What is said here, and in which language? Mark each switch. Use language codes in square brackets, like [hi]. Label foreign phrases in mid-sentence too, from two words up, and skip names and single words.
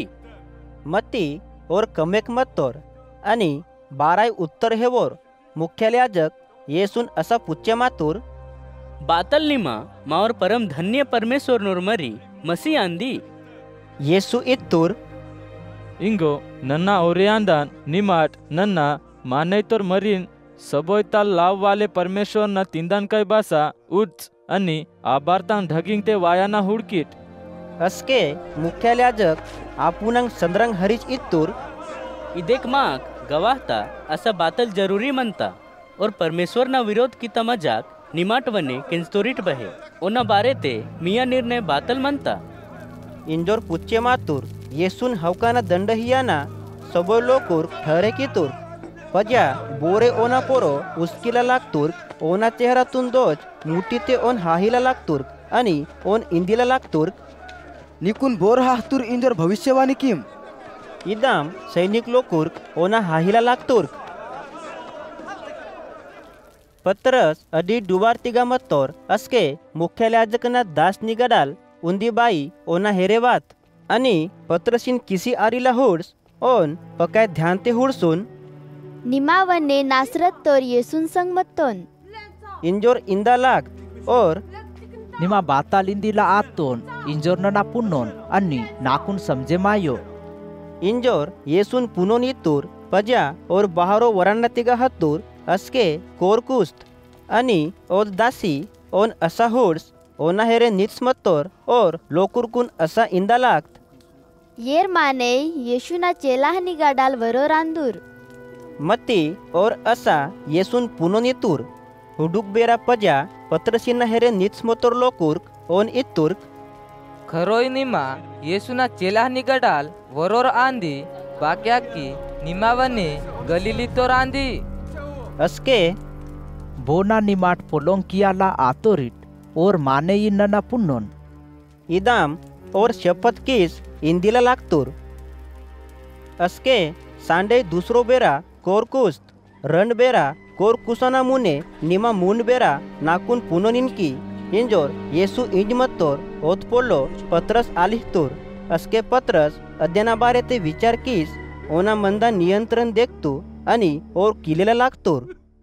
[gon] मती और कमेक मत्तोर आणि बाराई उत्तर हेवोर मुख्यालयाजक येसून असा पुच्चे मातुर बातल नीमा मावर परम धन्य परमेश्वर नोरमरी मसी आंदी येसु इत्तुर इंगो नन्ना ओरियांदान निमाट नन्ना मानैतोर मरीन सबोयताल लाव वाले परमेश्वर न तिंदान काय बासा उच्च आणि आबारतांग ढगिंग ते वायाना हुडकीट अस्के मुख्यालयाजक आपुनंग संद्रंग हरीच इत्तुर इदेक माग गवाहता असा बातल जरूरी मनता और परमेश्वर ना विरोध की मजाक निमाटवने किंस्तोरिट बहे ओना बारे ते मिया निर्णय बातल मनता इंजोर पुच्चे मातुर येसून हवकाना दंड हियाना सबोय लोकुर ठहरे की तुर पज्या बोरे ओना पोरो उस्किला लागतुर ओना चेहरातून दोच मुठी ते ओन हाहीला लागतुर आणि ओन इंदीला लागतुर निकुन बोर हातूर इंजर भविष्यवाणी किम इदाम सैनिक लोकुर ओना हाहीला लागतुर पत्रस अडी डुबार तिगा मत्तोर अस्के मुख्यालयाजकना दास निगडाल उंदी बाई ओना हेरेवात आणि पत्रसिन किसी आरीला हुड्स ओन पकाय ध्यान ते हुडसून निमावने नासरत तोर येसून संग मत्तोन इंजोर इंदा लाग और निमा बाताल इंदीला आतोन इंजोर ना पुन्नोन अन्नी नाकुन समझे मायो इंजोर येसून पुनोन इतूर पज्या और बहारो वरांना तिगा हत्तूर अस्के कोरकुस्त आणि ओद दासी ओन असा हुड्स ओना हेरे नित्स मत्तोर और लोकुरकुन असा इंदा लागत येर माने येशुना चेलाह निगाडाल वरो रांदूर मती और असा येसून पुनोन इतूर हुडुक बेरा पज्या पत्रसिना हेरे नित्स मत्तोर लोकुर्क ओन इतूर्क खरोय निमा येशुना चेलाह निगडाल वरोर आंदी बाक्या की निमावने गलीली तोर आंदी अस्के बोना निमाट पोलोंग कियाला आतोरिट और माने इन्ना पुन्नोन इदाम और शपथ किस इंदिला लागतुर अस्के सांडे दूसरो बेरा कोरकुस्त रण बेरा कोरकुसना मुने निमा मुंड बेरा नाकुन पुनोन इनकी इंजोर येसु इंज मत्तोर ओत पोलो पत्रस आलिहतुर अस्के पत्रस अध्यना बारे ते विचार किस ओना मंदा नियंत्रण देखतू आणि और किलेला लागतुर